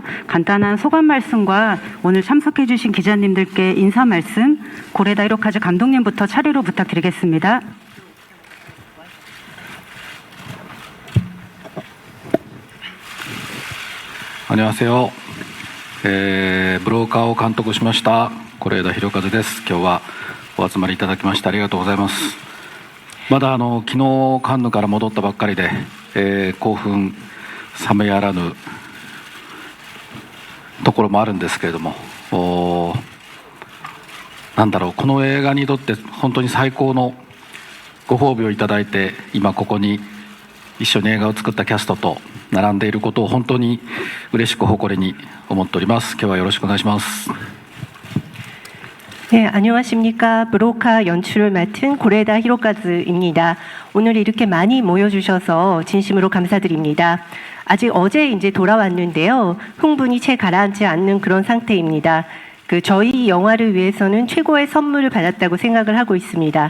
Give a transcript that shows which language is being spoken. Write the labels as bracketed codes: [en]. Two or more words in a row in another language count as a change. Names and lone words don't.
[ko] 간단한 소감 말씀과 오늘 참석해 주신 기자님들께 인사 말씀, 고레다 히로카즈 감독님부터 차례로 부탁드리겠습니다. 안녕하세요. [ja] ブローカーを監督しました是枝裕和です。今日はお集まりいただきましてありがとうございます。まだ昨日カンヌから戻ったばっかりで、興奮冷めやらぬところもあるんですけれども、なんだろう、この映画にとって本当に最高のご褒美をいただいて、今ここに一緒に映画を作ったキャストと並んでいることを本当に嬉しく誇りに思っております。今日はよろしくお願いします。 [ko] 네, 안녕하십니까. 브로카 연출을 맡은 고레다 히로카즈입니다. 오늘 이렇게 많이 모여주셔서 진심으로 감사드립니다. 아직 어제 이제 돌아왔는데요. 흥분이 채 가라앉지 않는 그런 상태입니다. 저희 영화를 위해서는 최고의 선물을 받았다고 생각을 하고 있습니다.